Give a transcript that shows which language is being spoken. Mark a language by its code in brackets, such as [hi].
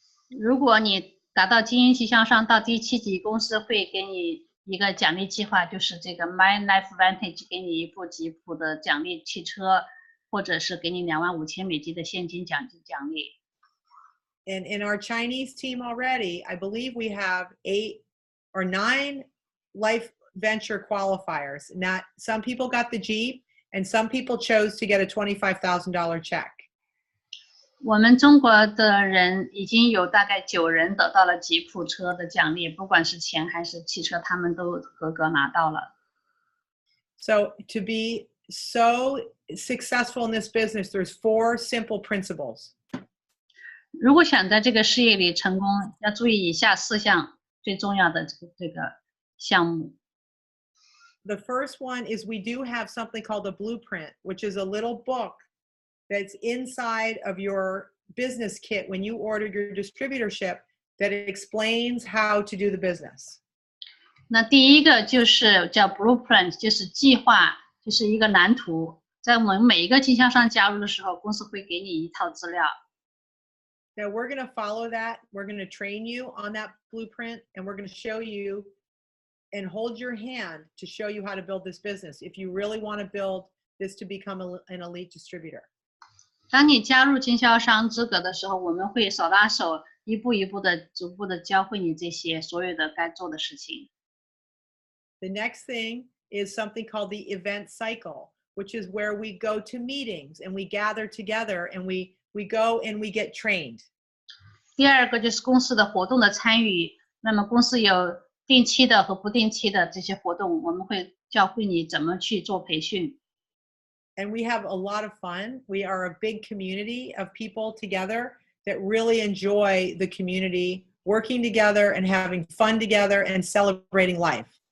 [zh] 如果你达到精英经销商到第7级，公司会给你一个奖励计划，就是这个 My Lifevantage 给你一部吉普的奖励汽车，或者是给你25000美金的现金奖励。 [en] And in our Chinese team already, I believe we have 8 or 9 Lifeventure qualifiers. Not some people got the Jeep, and some people chose to get a $25,000 check. [zh] 我们中国的人已经有大概9人得到了吉普车的奖励，不管是钱还是汽车，他们都合格拿到了。 [en] So to be so successful in this business, there's 4 simple principles. [zh] 如果想在这个事业里成功，要注意以下4项最重要的这个项目。 [en] The first one is we do have something called a blueprint, which is a little book that's inside of your business kit when you order your distributorship that explains how to do the business. [zh] 那第一个就是叫 blueprint， 就是计划，就是一个蓝图。在我们每一个经销商加入的时候，公司会给你一套资料。 [en] Now we're going to follow that. We're going to train you on that blueprint, and we're going to show you and hold your hand to show you how to build this business if you really want to build this to become an elite distributor. [zh] 当你加入经销商资格的时候，我们会手拉手，一步一步的、逐步的教会你这些所有的该做的事情。 [en] The next thing is something called the event cycle, which is where we go to meetings and we gather together and we go and we get trained. [zh] 第二个就是公司的活动的参与，那么公司有定期的和不定期的这些活动，我们会教会你怎么去做培训。 [en] And we have a lot of fun. We are a big community of people together that really enjoy the community, working together and having fun together and celebrating life.